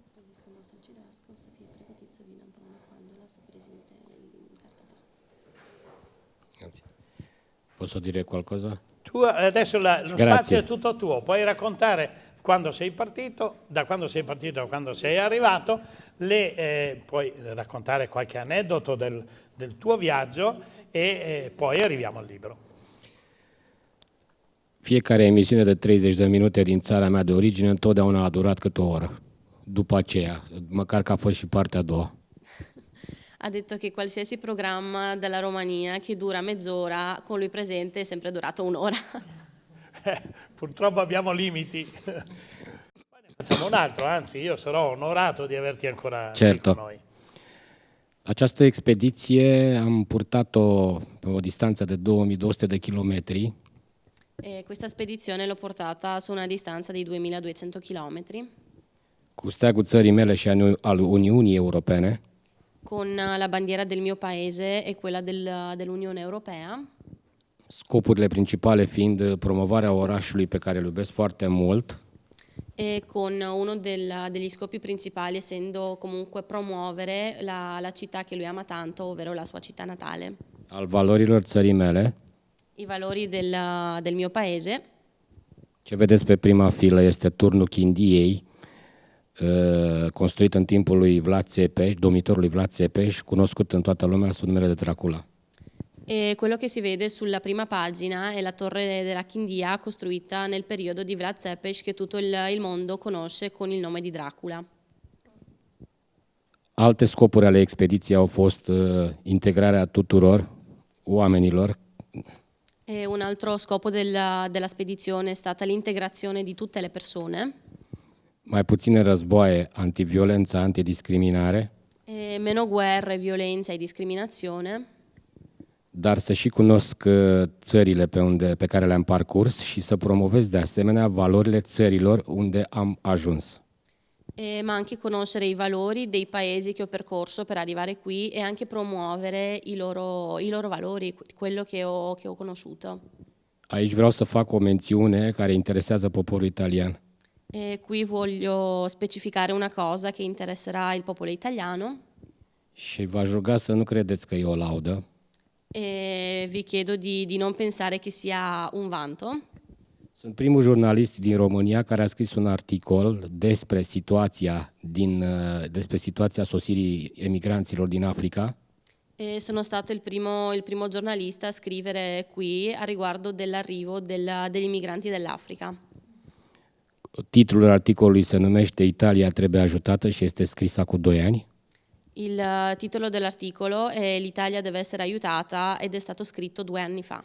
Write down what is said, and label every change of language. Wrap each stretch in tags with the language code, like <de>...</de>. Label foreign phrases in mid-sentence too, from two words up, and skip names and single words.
<it>Posso dire qualcosa? Tu adesso lo spazio è tutto tuo, puoi raccontare quando sei partito, da quando sei partito a quando sei arrivato, puoi raccontare qualche aneddoto del tuo viaggio e poi arriviamo al libro.</it> <ro>Fiecare emisiune de 30 de minute din țara mea de origine întotdeauna a durat câte o oră. După aceea, măcar că a fost și partea a doua.</ro> <it>Ha detto che qualsiasi programma della Romania che dura mezz'ora, con lui presente è sempre durato un'ora. Purtroppo abbiamo limiti. Poi ne facciamo un altro, anzi io sarò onorato di averti ancora qui con noi.</it> <ro>Această expediție am purtat-o pe o distanță de 2200 de chilometri.</ro> <it>Questa spedizione l'ho portata su una distanza di 2200 chilometri.</it> <ro>Cu steagul țării mele și al Uniunii Europene.</ro> <it>Con la bandiera del mio paese e quella dell'Unione Europea.</it> <ro>Scopurile principale fiind promovarea orașului pe care îl iubesc foarte mult.</ro> <it>E con uno degli scopi principali essendo comunque promuovere la città che lui ama tanto, ovvero la sua città natale.</it> <ro>Al valorilor țării mele.</ro> <it>I valori del mio paese.</it> <ro>Ce vedeți pe prima filă este turnul Chindiei, construit în timpul lui Vlad Țepeș, domnitorului Vlad Țepeș, cunoscut în toată lumea sub numele de Dracula.</ro> <it>E quello che si vede sulla prima pagina è la torre della Chindia costruita nel periodo di Vlad Tepes, che tutto il mondo conosce con il nome di Dracula.</it> <ro>Alte scopuri ale expediției au fost integrarea tuturor oamenilor.</ro> <it>E un altro scopo della spedizione è stata l'integrazione di tutte le persone.</it> <ro>Mai puține războaie, antiviolență, antidiscriminare,</ro> <it>E meno guerre, violenza e discriminazione.</it> <ro>dar să și cunosc țările pe care le-am parcurs și să promovez de asemenea valorile țărilor unde am ajuns.</ro> <it>Ma anche conoscere i valori dei paesi che ho percorso per arrivare qui e anche promuovere i loro valori, quello che ho conosciuto.</it> <ro>Aici vreau să fac o mențiune care interesează poporul italian.</ro> <it>E qui voglio specificare una cosa che interesserà il popolo italiano.</it> <ro>Și v-aș ruga să nu credeți că e o laudă.</ro> <it>E vi chiedo di non pensare che sia un vanto.</it> <ro>Sunt primul jurnalist din România care a scris un articol despre situația sosirii emigranților din Africa.</ro> <it>E sono stato il primo giornalista a scrivere qui a riguardo dell'arrivo degli immigranti dell'Africa.</it> <ro>Titlul articolului se numește Italia trebuie ajutată și este scris acum 2 ani.</ro> <it>Il titolo dell'articolo è L'Italia deve essere aiutata ed è stato scritto 2 anni fa.</it>